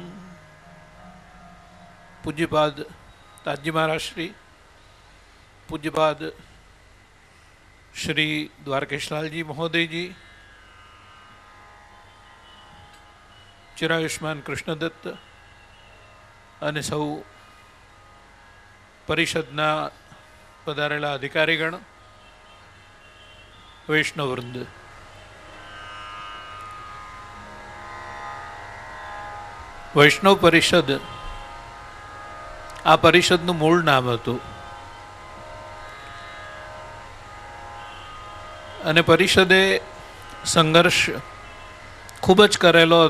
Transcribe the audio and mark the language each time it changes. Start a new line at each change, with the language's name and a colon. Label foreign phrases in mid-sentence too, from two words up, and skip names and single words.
Gujarati: पूज्यपाद ताजी महाराज श्री, पूज्यपाद श्री द्वारकेशलाल जी महोदय जी, चिरायुष्मान कृष्णदत्त અને સૌ પરિષદના પધારેલા અધિકારીગણ, વૈષ્ણવવૃંદ, વૈષ્ણવ પરિષદ આ પરિષદનું મૂળ નામ હતું અને પરિષદે સંઘર્ષ ખૂબ જ કરેલો હતો.